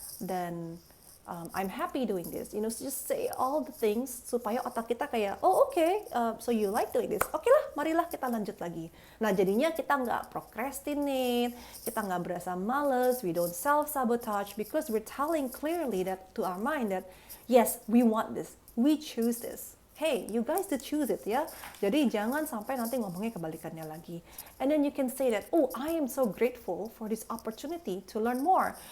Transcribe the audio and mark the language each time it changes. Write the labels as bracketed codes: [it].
[en] Then I'm happy doing this. Just say all the things [id] supaya otak kita kayak, [en] oh okay, so you like doing this. [id] Oke lah, marilah kita lanjut lagi. Nah jadinya kita nggak procrastinate, kita nggak berasa males, [en] we don't self-sabotage because we're telling clearly that to our mind that yes, we want this, we choose this. Hey, you guys to choose it ya. [id] Jadi jangan sampai nanti ngomongnya kebalikannya lagi. [en] And then you can say that, oh, I am so grateful for this opportunity to learn more.